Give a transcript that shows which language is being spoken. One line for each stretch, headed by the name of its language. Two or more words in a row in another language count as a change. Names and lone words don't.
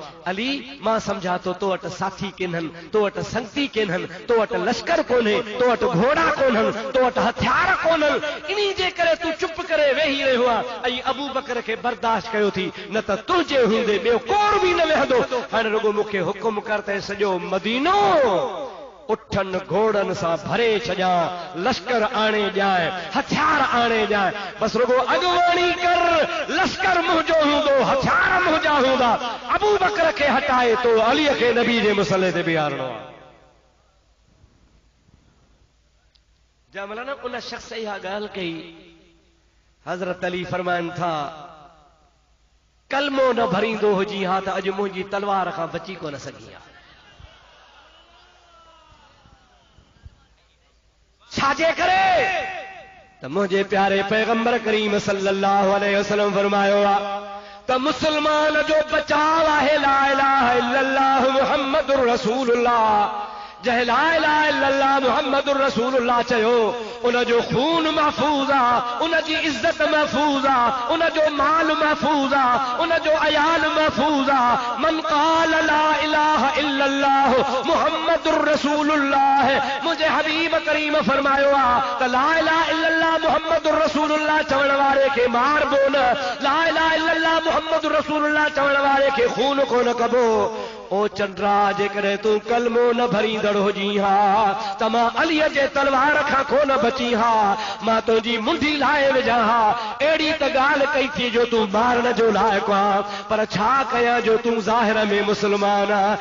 Sindhi: अली, मां सम्झा थो तो वटि साथी केननि, तो वटि संगती केननि, तो वटि लश्कर कोन्हे, तो वटि घोड़ा कोन्हनि, तो वटि हथियार कोन्हनि, इन्ही जे करे तूं चुप करे वेही रहियो आहे ऐं अबू बकर खे बर्दाश्त कयो थी, न त तुंहिंजे हूंदे ॿियो कोर बि न वेहंदो। हाणे रुगो मूंखे हुकुम कर त सॼो मदीनो उठन घोड़न सा भरे छजा, लश्कर आने जाए, हथियार आने जाए, बस रुगो अगवानी कर, लश्कर मुंहिंजो हूंदो, हथियार मुंहिंजा हूंदा। अबू बकर खे हटाए तो अली के नबी जे मुसले ते बीहारणो आहे। जंहिं न उन शख्स इहा ॻाल्हि कई, हज़रत अली फरमाइनि था कलमो न भरींदो हुजी हा त अॼु मुंहिंजी तलवार खां बची कोन सघी आहे। छाजे करे त मुंहिंजे प्यारे पैगंबर करीम
Arabic: صلى الله عليه وسلم
Sindhi: फरमायो आहे त मुसलमान जो बचाव आहे
Arabic: لا إله إلا الله محمد رسول الله.
Sindhi: जंहिं
Arabic: لا إله إلا الله محمد رسول الله
Sindhi: चयो उन जो खून महफूज़ आहे, उन जी इज्जत महफूज़ आहे, उन जो माल महफूज़ आहे, उन जो अयाल महफूज़ आहे।
Arabic: من قال لا إله إلا الله محمد رسول الله,
Sindhi: मुझे हबीब करीम फरमायो आहे त
Arabic: لا إله إلا الله محمد رسول الله
Sindhi: चवण वारे खे मारबो न,
Arabic: لا إله إلا الله محمد رسول الله
Sindhi: चवण वारे खे खून कोन कबो। ओ चंद्रा जेकॾहिं तूं कलमो न भरींदड़ हुजी हा त मां अलीअ जे तलवार खां कोन बची हा, मां तुंहिंजी मुंडी लाहे विझां हा। अहिड़ी त ॻाल्हि कई थी जो तूं मारण जो लाइक़ु आहे, पर छा कयां जो तूं ज़ाहिर में मुस्लमान आहे।